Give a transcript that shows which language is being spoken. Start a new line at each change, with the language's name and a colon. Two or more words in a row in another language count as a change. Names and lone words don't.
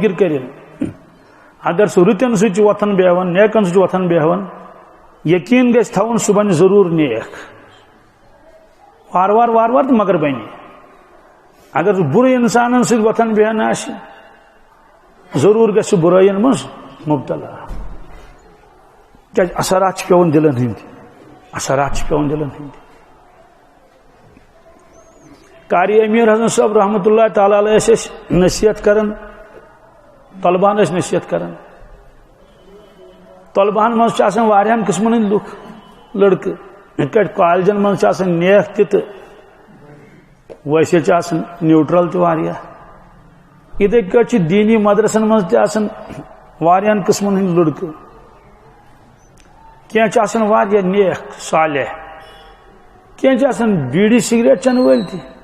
Kashmiri: فکر کرن اگر سہ رتن وتھان بیہوان نیکن وتھان بیہوان یقین گژھِ تھاون سہ بنہِ ضرور نیک وار وار وار وار مگر بنہِ اگر برے انسانن سۭتۍ وتھان بیہان آسہِ ضرور گژھِ برٲیین منٛز مبتلا کیازِ اثرات چھِ پیوان دلن ہٕنٛدۍ اثرات چھِ پیوان دلن ہٕنٛدۍ قاری امیر حسن صاحب
Arabic: رحمۃ اللہ تعالی علیہ
Kashmiri: ٲسۍ نصیحت کران طلبان ٲسۍ نصیحت کران طلبان مز چھ آسان واریاہن قسمن ہٕنٛدۍ لُکھ لڑکہٕ یِتھ کٲٹھۍ کالجن مز چھ آسان نیک تہِ تہٕ ویسے چھ آسان نیوٹرل تہِ واریاہ یِتھے کٲٹھۍ چھِ دیٖنی مدرسن مز تہِ آسان واریاہن قسمن ہٕنٛدۍ لڑکہٕ کینٛہہ چھِ آسان واریاہ نیک صالح کینٛہہ چھِ آسان بیٖڑی سگریٹ چٮ۪نہٕ وٲلۍ تہِ